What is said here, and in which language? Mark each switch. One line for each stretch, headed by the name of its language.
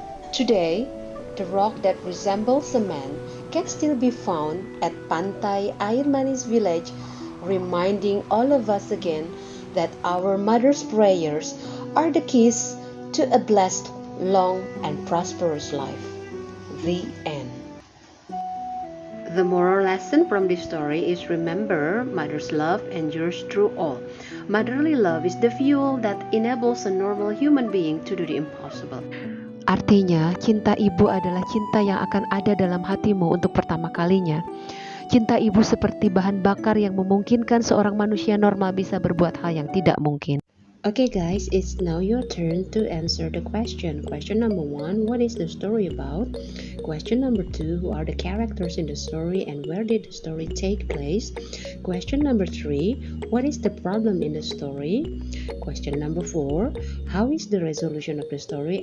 English: Today, the rock that resembles a man can still be found at Pantai Air Manis village, reminding all of us again that our mother's prayers are the keys to a blessed, long, and prosperous life. The end. The moral lesson from this story is remember, mother's love endures through all. Motherly love is the fuel that enables a normal human being to do the impossible.
Indonesian: Artinya, cinta ibu adalah cinta yang akan ada dalam hatimu untuk pertama kalinya. Cinta ibu seperti bahan bakar yang memungkinkan seorang manusia normal bisa berbuat hal yang tidak mungkin.
English: Okay guys, it's now your turn to answer the question. Question number 1, what is the story about? Question number 2, who are the characters in the story and where did the story take place? Question number 3, what is the problem in the story? Question number 4, how is the resolution of the story?